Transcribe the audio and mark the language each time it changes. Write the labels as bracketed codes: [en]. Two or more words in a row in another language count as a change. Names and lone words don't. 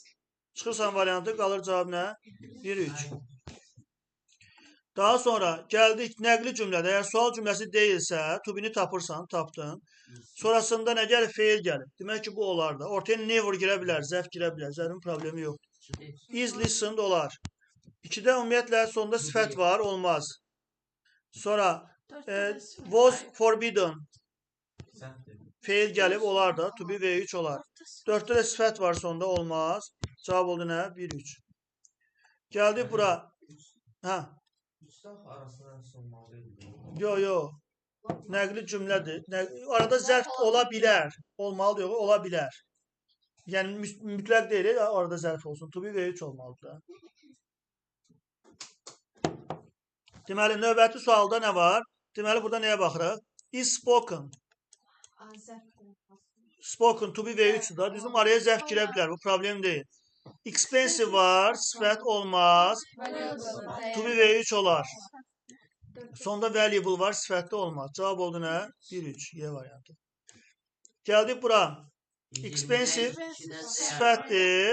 [az] Çıxırsan variantı, qalır cavab nə? 1-3. Daha sonra gəldik nəqli cümlədə. Əgər sual cümləsi deyilsə, [en] to be- [az] ni tapırsan, tapdın. Sonrasında nə gəlir? Feil gəlir. Demək ki, bu olar da. Ortaya never girə bilər, zərf girə bilər. Zərfin problemi yoxdur. [en] Is listened olar. [az] 2-də ümumiyyətlə sonunda sifət var, olmaz. [en] Sonra was forbidden. [az] Feil gəlib, olar da. [en] To be [az] V3 olar. 4'də də sifət var sonunda, olmaz. Cavab oldu nə? 1-3. Gəldik bura. Hə. Yo. Nəqli cümlədir. Arada zərf ola bilər. Olmalı yox, ola bilər. Yəni mütləq deyil, arada zərf olsun. [en] To be [az] V3 olmalıdır. Deməli, növbəti sualda nə var? Deməli, burada nəyə baxırıq? [en] Is spoken. Spoken to be V3'dür da. [az] Bizim araya zərf girə bilər. Bu problem deyil. Expensive var. Sifət olmaz. [en] To be [az] V3 olar. Sonda valuable var. Sifətli olmaz. Cavab oldu nə? 1-3. Y variantı. Gəldik bura. Expensive sifətdir.